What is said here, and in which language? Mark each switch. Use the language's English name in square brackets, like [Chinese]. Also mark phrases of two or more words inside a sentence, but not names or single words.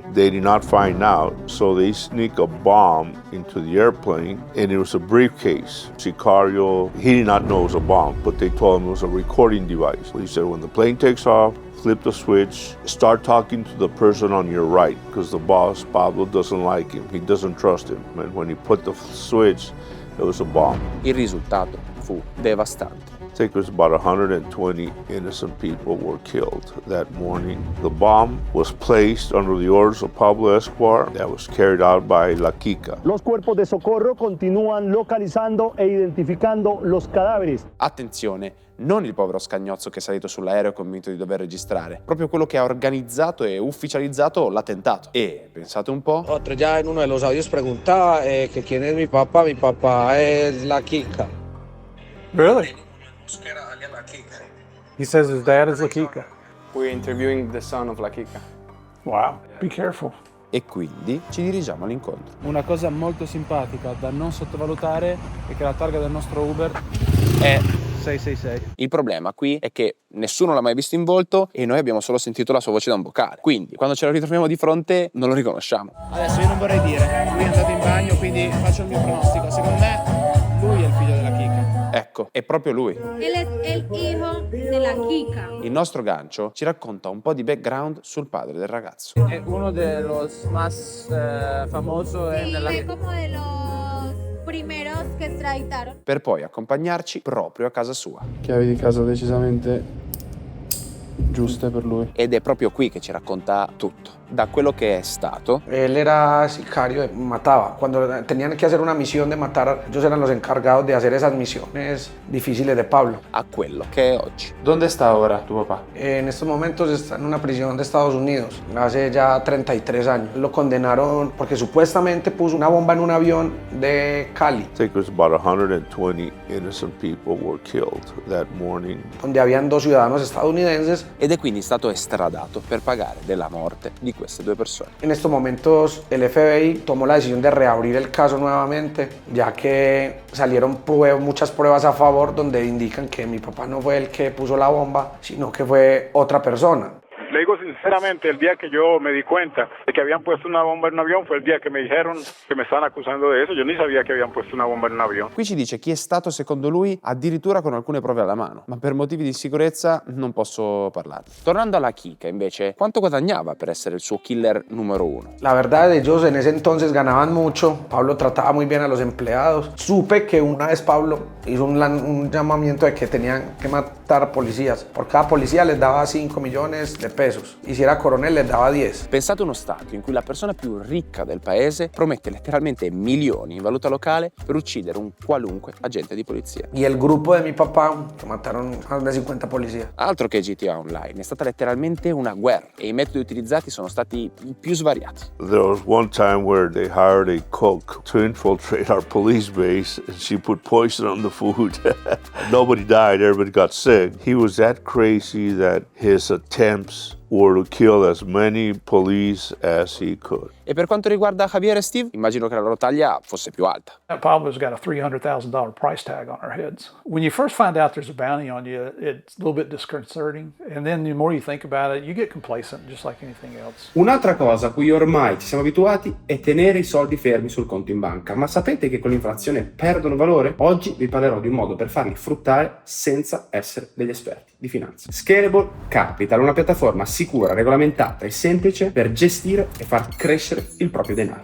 [English] They did not find out, so they sneak a bomb into the airplane, and it was a briefcase. Sicario, he did not know it was a bomb, but they told him it was a recording device. He said when the plane takes off, flip the switch, start talking to the person on your right, because the boss, Pablo, doesn't like him. He doesn't trust him. And when he put the switch, it was a bomb. [Italian] Il risultato fu devastante. [English] I think it was about 120 innocent people were killed that morning. The bomb was placed under the orders of Pablo Escobar that was carried out by La Kika. [Spanish] Los cuerpos de socorro continúan localizando e identificando los cadáveres. [Italian] Attenzione, non il povero scagnozzo che è salito sull'aereo convinto di dover registrare, proprio quello che ha organizzato e ufficializzato l'attentato. E, pensate un po'... [Spanish] Otro ya en uno de los audios preguntaba que quién es mi papá es La Kika. [English] Really? He says his dad is La Kika. We're interviewing the son of La Kika. Wow, be careful. [Italian] E quindi ci dirigiamo all'incontro. Una cosa molto simpatica da non sottovalutare è che la targa del nostro Uber è 666. Il problema qui è che nessuno l'ha mai visto in volto e noi abbiamo solo sentito la sua voce da un vocale. Quindi, quando ce lo ritroviamo di fronte, non lo riconosciamo. Adesso io non vorrei dire, lui è andato in bagno, quindi faccio il mio pronostico. Secondo me, lui è il figlio della Kika. Ecco, è proprio lui. [Spanish] Él es el hijo de la Kika. [Italian] Il nostro gancio ci racconta un po' di background sul padre del ragazzo. È uno [Spanish] de los más famosos nella Es como de los primeros que extraditaron. [Italian] Per poi accompagnarci proprio a casa sua. Chiavi di casa decisamente giuste per lui. Ed è proprio qui che ci racconta tutto. Da quello che è stato. [Spanish] Él era sicario, mataba. Cuando tenían que hacer una misión de matar, ellos eran los encargados de hacer esas misiones difíciles de Pablo. [Italian] A quello che è oggi. [Spanish] ¿Dónde está ahora tu papá? En estos momentos está en una prisión de Estados Unidos, hace ya 33 años. Lo condenaron porque supuestamente puso una bomba en un avión de Cali. [English] I think it was about 120 innocent people were killed that morning. [Spanish] Donde habían 2 ciudadanos estadounidenses. [Italian] Ed è quindi stato estradato per pagare della morte di queste 2 persone. [Spanish] En estos momentos el FBI tomó la decisión de reabrir el caso nuevamente, ya que salieron muchas pruebas a favor donde indican que mi papá no fue el que puso la bomba, sino que fue otra persona. Le digo sinceramente, el día que yo me di cuenta de que habían puesto una bomba en un avión fue el día que me dijeron que me estaban acusando de eso. Yo ni sabía que habían puesto una bomba en un avión. [Italian] Qui ci dice chi è stato secondo lui addirittura con alcune prove alla mano, ma per motivi di sicurezza non posso parlarne. Tornando alla Kika invece, quanto guadagnava per essere il suo killer numero 1? [Spanish] La verdad, ellos en ese entonces ganaban mucho. Pablo trataba muy bien a los empleados. Supe que una vez Pablo hizo un llamamiento de que tenían que matar policías. Por cada policía les daba 5 millones de pesos. Y si era coronel les daba 10. [Italian] Pensate uno stato in cui la persona più ricca del paese promette letteralmente milioni in valuta locale per uccidere un qualunque agente di polizia. [Spanish] Y el grupo de mi papá, que mataron a más de 50 policías. [Italian] Altro che GTA Online, è stata letteralmente una guerra e i metodi utilizzati sono stati i più svariati. [English] There was one time where they hired a cook to infiltrate our police base and she put poison on the food. Nobody died, everybody got sick. He was that crazy that his attempts were to kill as many police as he could. [Italian] E per quanto riguarda Javier e Steve, immagino che la loro taglia fosse più alta. [English] Pablo's got a $300,000 price tag on our heads. When you first find out there's a bounty on you, it's a little bit disconcerting. And then the more you think about it, you get complacent, just like anything else. [Italian] Un'altra cosa a cui ormai ci siamo abituati è tenere i soldi fermi sul conto in banca. Ma sapete che con l'inflazione perdono valore? Oggi vi parlerò di un modo per farli fruttare senza essere degli esperti di finanza. Scalable Capital, una piattaforma sicura, regolamentata e semplice per gestire e far crescere il proprio denaro.